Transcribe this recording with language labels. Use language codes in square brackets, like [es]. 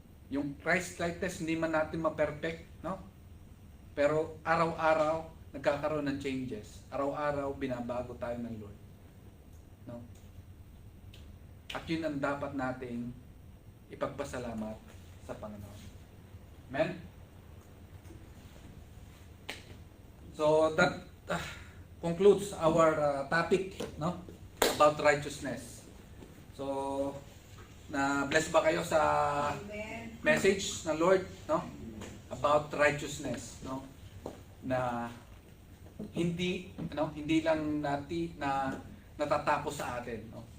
[tl] Yung Christ-likeness, hindi man natin ma-perfect, no? Pero araw-araw, nagkakaroon ng changes. Araw-araw, binabago tayo ng Lord. No? At yun ang dapat nating ipagpasalamat sa Panginoon. Amen? [en] So that concludes our topic, no? About righteousness. [tl] So, na-bless ba kayo sa message ng Lord, no? About righteousness, no? Na hindi lang na natatapos sa atin, no?